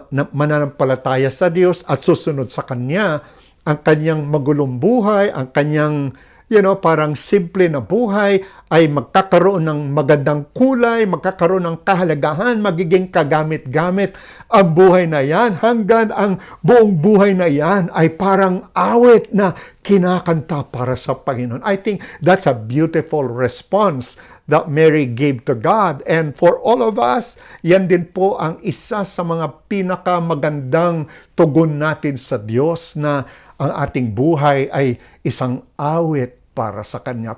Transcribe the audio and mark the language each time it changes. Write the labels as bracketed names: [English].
[Filipino] mananampalataya sa Diyos at susunod sa Kanya, ang kanyang magulong buhay, ang kanyang parang simple na buhay ay magkakaroon ng magandang kulay, magkakaroon ng kahalagahan, magiging kagamit-gamit ang buhay na yan hanggang ang buong buhay na yan ay parang awit na kinakanta para sa Panginoon. [English] I think that's a beautiful response that Mary gave to God. And for all of us, [Filipino] yan din po ang isa sa mga pinakamagandang tugon natin sa Diyos na ang ating buhay ay isang awit para sa Kanya.